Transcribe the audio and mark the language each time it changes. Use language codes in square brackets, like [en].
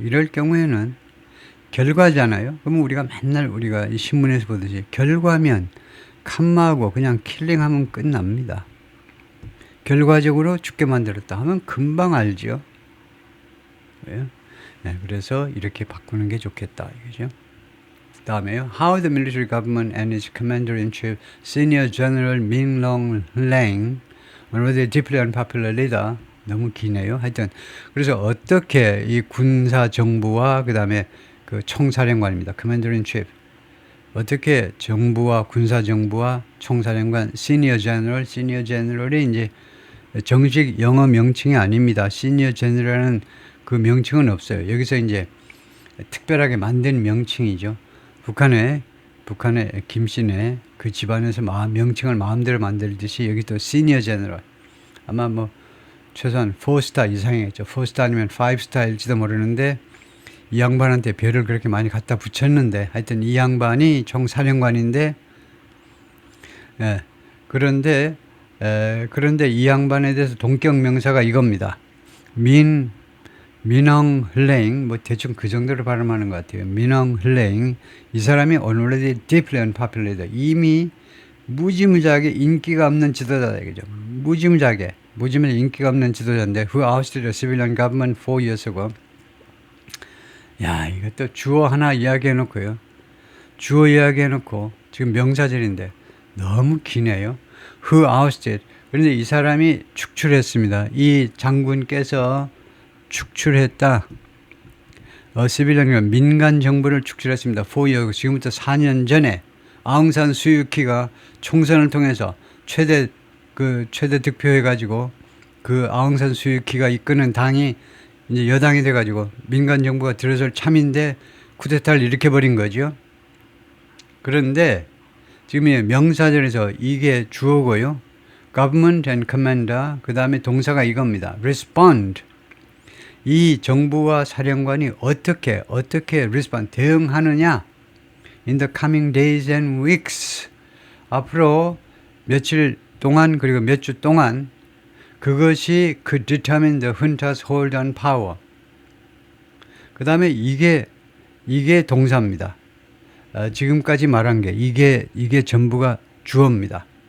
[ko] 이럴 경우에는 결과잖아요. 그러면 우리가 맨날 우리가 이 신문에서 보듯이 결과면 칸마하고 그냥 킬링하면 끝납니다. 결과적으로 죽게 만들었다 하면 금방 알죠. 네, 그래서 이렇게 바꾸는 게 좋겠다 이거죠. 다음에요. [en] How the military government and its commander-in-chief, Senior General Min Aung Hlaing, already deeply unpopular leader. [ko] 너무 기네요. 하여튼 그래서 어떻게 이 군사 정부와 그 다음에 그 총사령관입니다. [en] Commander-in-chief. [ko] 어떻게 정부와 군사 정부와 총사령관, Senior General, Senior General이 이제 정식 영어 명칭이 아닙니다. Senior General은 그 명칭은 없어요. 여기서 이제 특별하게 만든 명칭이죠. 북한의 김씨네 그 집안에서 명칭을 마음대로 만들듯이 여기 또 시니어 제너럴, 아마 뭐 최소한 4스타 이상이겠죠. 4스타 아니면 5스타일지도 모르는데 이 양반한테 별을 그렇게 많이 갖다 붙였는데 하여튼 이 양반이 총사령관인데, 그런데 이 양반에 대해서 동격 명사가 이겁니다. 민엉 흘레잉, 뭐 대충 그 정도로 발음하는 것 같아요. 민엉 흘레잉, 이 사람이 [en] already deeply unpopular, [ko] 이미 무지무지하게 인기가 없는 지도자다 이거죠. 무지무지하게 인기가 없는 지도자인데 [en] who ousted the civilian government 4 years ago. [ko] 야, 이것도 주어 하나 이야기해놓고요. 주어 이야기해놓고 지금 명사절인데 너무 기네요. [en] who ousted. [ko] 그런데 이 사람이 축출했습니다. 이 장군께서 축출했다. 시빌리언 민간 정부를 축출했습니다. 4year, 지금부터 4년 전에 아웅산 수유키가 총선을 통해서 최대 득표해가지고 그 아웅산 수유키가 이끄는 당이 이제 여당이 돼가지고 민간 정부가 들어설 참인데 쿠데타를 일으켜버린 거죠. 그런데 지금 이 명사절에서 이게 주어고요. government and commander, 그 다음에 동사가 이겁니다. [en] respond. [ko] 이 정부와 사령관이 어떻게 respond, 대응하느냐. [en] in the coming days and weeks. [ko] 앞으로 며칠 동안 그리고 몇 주 동안 그것이 [en] could determine the junta's hold on power. [ko] 그 다음에 이게 동사입니다. 지금까지 말한 게 이게 전부가 주어입니다.